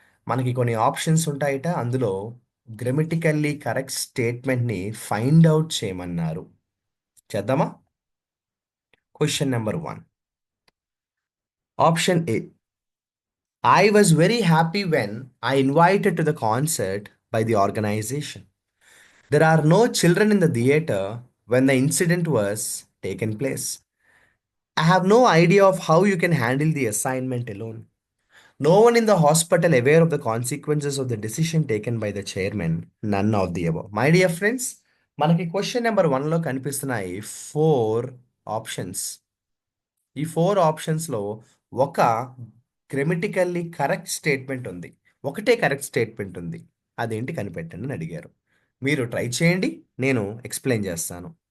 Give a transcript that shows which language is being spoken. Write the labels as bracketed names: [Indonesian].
[Telugu] మనకి కొన్ని ఆప్షన్స్ ఉంటాయట, అందులో గ్రామటికల్లీ కరెక్ట్ స్టేట్మెంట్ని ఫైండ్ అవుట్ చేయమన్నారు. చేద్దామా? Question number 1. Option ఏ. [English] I was very happy when I invited to the concert by the organisation. There are no children in the theatre when the incident was taken place. I have no idea of how you can handle the assignment alone. No one in the hospital aware of the consequences of the decision taken by the chairman. None of the above. My dear friends, [Telugu] మనకి question number 1లో కనిపిస్తున్నాయి 4 options. ఈ 4 ఆప్షన్స్లో ఒక grammatically correct statement ఉంది, ఒకటే correct statement ఉంది. అదేంటి కనిపెట్టండి అని అడిగారు. మీరు ట్రై చేయండి, నేను ఎక్స్ప్లెయిన్ చేస్తాను.